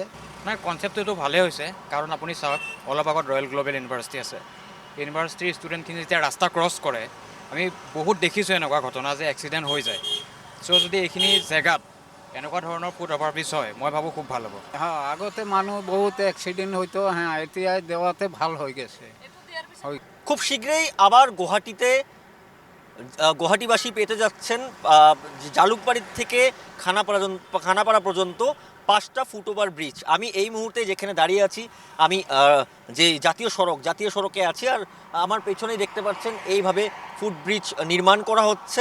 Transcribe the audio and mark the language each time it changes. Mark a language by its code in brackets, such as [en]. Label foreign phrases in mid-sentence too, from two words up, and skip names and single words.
[as] নাই, কনচেপ্টটো ভালেই হৈছে, কাৰণ আপুনি চাওক অলপ আগত ৰয়েল গ্ল'বেল ইউনিভাৰ্চিটি আছে, ইউনিভাৰ্চিটিৰ ষ্টুডেণ্টখিনি যেতিয়া ৰাস্তা ক্ৰছ কৰে, আমি বহুত দেখিছোঁ এনেকুৱা ঘটনা যে এক্সিডেণ্ট হৈ যায়। চ' যদি এইখিনি জেগাত এনেকুৱা ধৰণৰ [en] foot overbridge [as] হয়, মই ভাবোঁ খুব ভাল হ'ব। [bn] হ্যাঁ, [as] আগতে মানুহ বহুত [bn] অ্যাক্সিডেন্ট হইতো, হ্যাঁ এতিয়া দেওয়াতে ভাল হয়ে গেছে। খুব শীঘ্রই আবার গুয়াহাটিবাসী পেতে যাচ্ছেন জালুকবাড়ি থেকে খানাপাড়া পর্যন্ত 5টা [en] foot over bridge. [bn] আমি এই মুহূর্তে যেখানে দাঁড়িয়ে আছি, আমি যে জাতীয় সড়কে আছি, আর আমার পেছনেই দেখতে পাচ্ছেন এইভাবে [en] foot bridge [bn] নির্মাণ করা হচ্ছে।